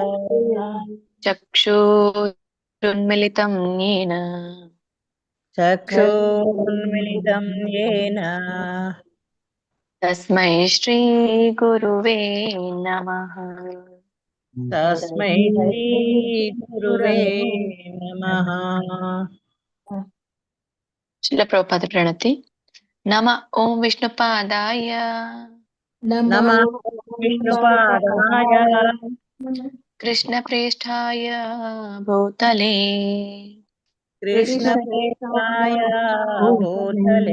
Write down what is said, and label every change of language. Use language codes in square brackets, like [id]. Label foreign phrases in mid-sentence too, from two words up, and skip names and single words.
[sa] ಚಕ್ಷುರುನ್ಮಿಲಿತಂ ಯೇನ ಚಕ್ಷುರುನ್ಮಿಲಿತಂ ಯೇನ ತಸ್ಮೈ ಶ್ರೀ ಗುರುವೇ ನಮಃ. ತಸ್ಮೈ ಶ್ರೀ ಗುರುವೇ ನಮಃ. ಶ್ರೀಲ ಪ್ರಭುಪಾದ ಪ್ರಣತಿ. ನಮ ಓಂ ವಿಷ್ಣುಪಾದಾಯ ನಮಃ ವಿಷ್ಣುಪಾದಾಯ ಕೃಷ್ಣ ಪ್ರೇಷ್ಠಾಯ ಭೂತಲೇ ಕೃಷ್ಣಪ್ರೇಷ್ಠಾಯ ಭೂತಲೇ